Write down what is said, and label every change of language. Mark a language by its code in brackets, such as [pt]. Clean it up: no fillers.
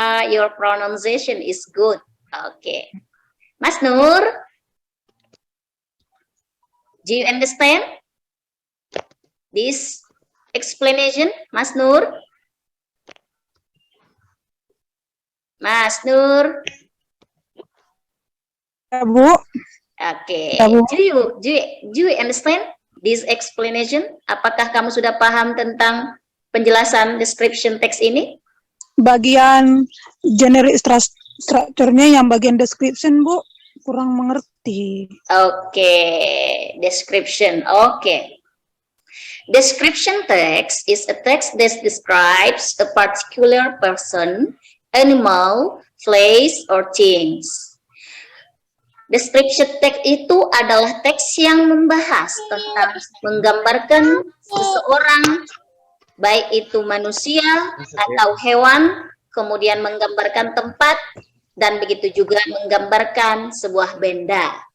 [en] Your pronunciation is good. Okay. Mas Nur, do you understand this explanation, Mas Nur? Mas Nur, [id] Ya, Bu. [en] okay. [id] Ya, Bu. [en] Do you understand this explanation? [id] Apakah kamu sudah paham tentang penjelasan description text ini? Bagian generic structure-nya yang bagian description, Bu, kurang mengerti. [en] Okay, description. Okay. Description text is a text that describes a particular person, animal, place, or things. [id] Description text itu adalah teks yang membahas tentang menggambarkan seseorang, baik itu manusia atau hewan, kemudian menggambarkan tempat, dan begitu juga menggambarkan sebuah benda.